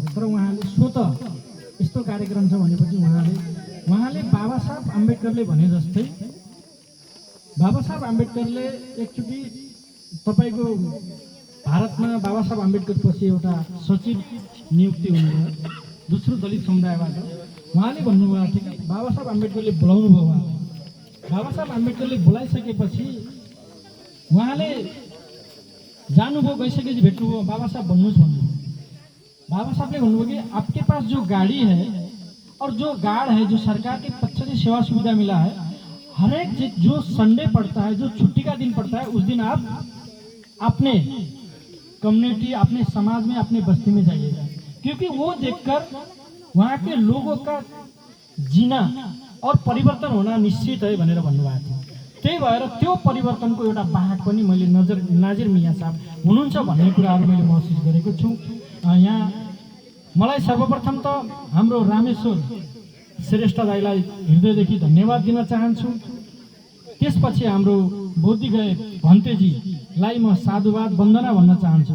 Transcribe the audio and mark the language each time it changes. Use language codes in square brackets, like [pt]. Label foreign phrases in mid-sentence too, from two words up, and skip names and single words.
[ne] तर उहाँले स्वतः यस्तो कार्यक्रम छ भनेपछि उहाँले बाबा साहब अम्बेडकरले भने जस्तै बाबा साहब अम्बेडकरले एकचोटि तपाईँको भारतमा बाबा साहब अम्बेडकर पछि एउटा सचिव नियुक्ति हुनुभयो दोस्रो दलित समुदायबाट। उहाँले भन्नुभयो ठिक, बाबा साहब अम्बेडकरले बोलाउनु भयो। बाबा साहब अम्बेडकरले बोलाइसकेपछि उहाँले जानुभयो, गइसकेपछि भेट्नुभयो, बाबा साहब भन्नुहोस् भन्नुभयो। [hi] बाबा साहब ने भन्नुभयो कि आपके पास जो गाड़ी है और जो गार्ड है, जो सरकार के पक्ष से सेवा सुविधा मिला है, हर एक जो संडे पड़ता है, जो छुट्टी का दिन पड़ता है, उस दिन आप अपने कम्युनिटी, अपने समाज में, अपने बस्ती में जाइएगा, क्योंकि वो देखकर वहाँ के लोगों का जीना और परिवर्तन होना निश्चित है [ne] भनेर भन्नुभएको थियो। त्यही भएर त्यो परिवर्तनको एउटा वाहक पनि मैले नाजिर मिया साहब हुनुहुन्छ भन्ने कुराहरू मैले महसुस गरेको छु। यहाँ मलाई सर्वप्रथम त हाम्रो रामेश्वर श्रेष्ठ दाइलाई हृदयदेखि धन्यवाद दिन चाहन्छु। त्यसपछि हाम्रो बोधिगए भन्तेजीलाई म साधुवाद वन्दना भन्न चाहन्छु।